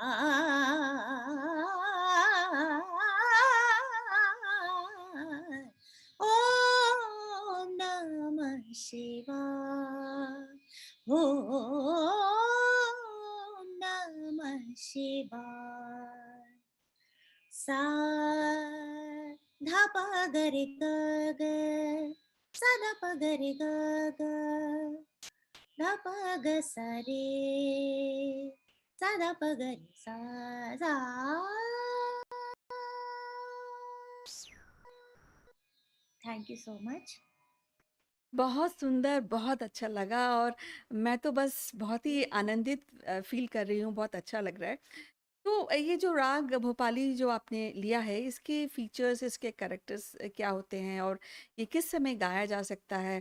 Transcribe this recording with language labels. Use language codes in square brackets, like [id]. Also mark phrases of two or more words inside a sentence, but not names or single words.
[sa] पाए शिवाय, ॐ नमः शिवाय. Sa dha pa ga re ga ga, sa dha pa ga re ga ga, dha pa ga sa re, sa dha pa ga re sa sa. [en] Thank you so much. [hi] बहुत सुंदर, बहुत अच्छा लगा और मैं तो बस बहुत ही आनंदित फील कर रही हूँ, बहुत अच्छा लग रहा है। तो ये जो राग भोपाली जो आपने लिया है, इसके फीचर्स, इसके कैरेक्टर्स क्या होते हैं और ये किस समय गाया जा सकता है?